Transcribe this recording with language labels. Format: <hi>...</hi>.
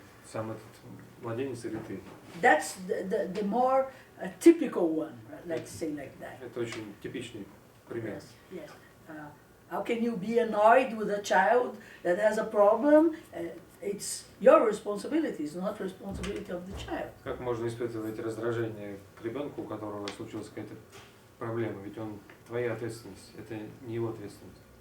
<ru>Сам этот младенец или ты?</ru> <en>That's the more typical one, let's say like that.</en> <ru>Это очень типичный пример.</ru> <en>Yes. How can you be annoyed with a child that has a problem? It's your responsibility, it's not responsibility of the child.</en> <ru>Как можно испытывать раздражение к ребенку, у которого случилась какая-то проблема? Ведь он твоя ответственность, это не его ответственность.</ru>